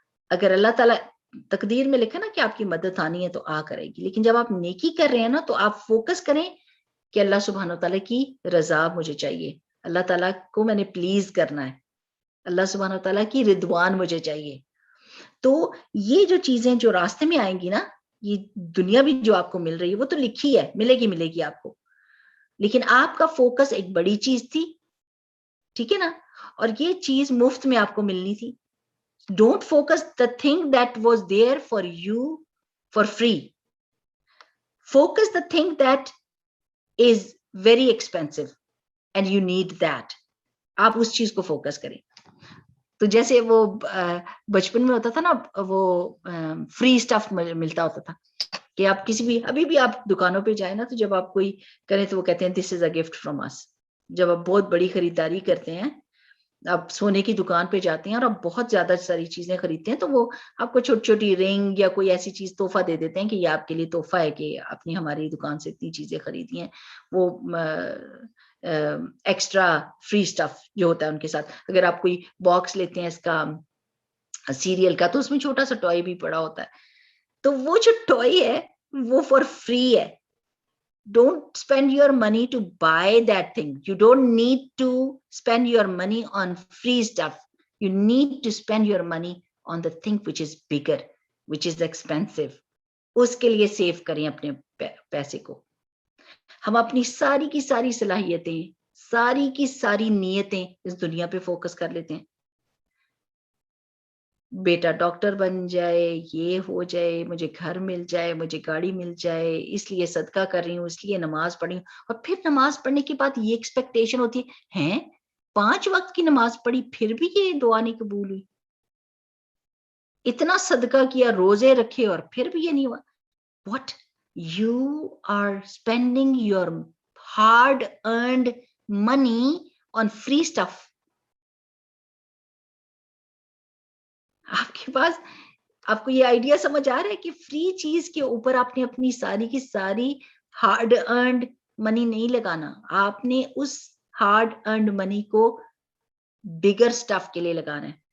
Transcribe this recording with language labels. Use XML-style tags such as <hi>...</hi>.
<ur>اگر اللہ تعالیٰ تقدیر میں لکھا نا کہ آپ کی مدد آنی ہے تو آ کرے گی، لیکن جب آپ نیکی کر رہے ہیں نا تو آپ فوکس کریں کہ اللہ سبحانہ تعالیٰ کی رضا مجھے چاہیے، اللہ تعالیٰ کو میں نے پلیز کرنا ہے، اللہ سبحانہ تعالیٰ کی رضوان مجھے چاہیے. تو یہ جو چیزیں جو راستے میں آئیں گی نا، یہ دنیا بھی جو آپ کو مل رہی ہے وہ تو لکھی ہے، ملے گی آپ کو، لیکن آپ کا فوکس ایک بڑی چیز تھی، ٹھیک ہے نا، اور یہ چیز مفت میں آپ کو ملنی تھی.</ur> <en>Don't focus the thing that was there for you for free. Focus the thing that is very expensive and you need that.</en> <ur>آپ اس چیز کو فوکس کریں. تو جیسے وہ بچپن میں ہوتا تھا نا، وہ فری اسٹف ملتا ہوتا تھا کہ آپ کسی بھی، ابھی بھی آپ دکانوں پہ جائیں نا تو جب آپ کوئی کریں تو وہ کہتے ہیں</ur> <en>This is a gift from us.</en> <ur>جب آپ بہت بڑی خریداری کرتے ہیں، آپ سونے کی دکان پہ جاتے ہیں اور آپ بہت زیادہ ساری چیزیں خریدتے ہیں، تو وہ آپ کو چھوٹی چھوٹی رنگ یا کوئی ایسی چیز تحفہ دے دیتے ہیں کہ یہ آپ کے لیے تحفہ ہے کہ آپ نے ہماری دکان سے اتنی چیزیں خریدی ہیں. وہ ایکسٹرا فری اسٹف جو ہوتا ہے ان کے ساتھ. اگر آپ کوئی باکس لیتے ہیں اس کا سیریل کا تو اس میں چھوٹا سا ٹوائے بھی پڑا ہوتا ہے. تو وہ جو ٹوائے ہے وہ فار فری ہے.</ur> <en>Don't spend your money to buy that thing. You don't need to spend your money on free stuff. You need to spend your money on the thing which is bigger, which is expensive.</en> <ur>اس کے لیے save کریں اپنے پیسے کو. ہم اپنی ساری کی ساری صلاحیتیں، ساری کی ساری نیتیں اس دنیا پہ فوکس کر لیتے ہیں. بیٹا ڈاکٹر بن جائے، یہ ہو جائے، مجھے گھر مل جائے، مجھے گاڑی مل جائے، اس لیے صدقہ کر رہی ہوں، اس لیے نماز پڑھ رہی ہوں. اور پھر نماز پڑھنے کے بعد یہ ایکسپیکٹیشن ہوتی ہے 5 وقت کی نماز پڑھی پھر بھی یہ دعا نہیں قبول ہوئی. اتنا صدقہ کیا، روزے رکھے اور پھر بھی یہ نہیں ہوا.</ur> <en>What? You are spending your hard earned money on free stuff.</en> <ur>آپ کے پاس، آپ کو یہ آئیڈیا سمجھ آ رہا ہے کہ فری چیز کے اوپر آپ نے اپنی ساری کی ساری ہارڈ ارنڈ منی نہیں لگانا. آپ نے اس ہارڈ ارنڈ منی کو بگر سٹف کے لیے لگانا ہے.</ur>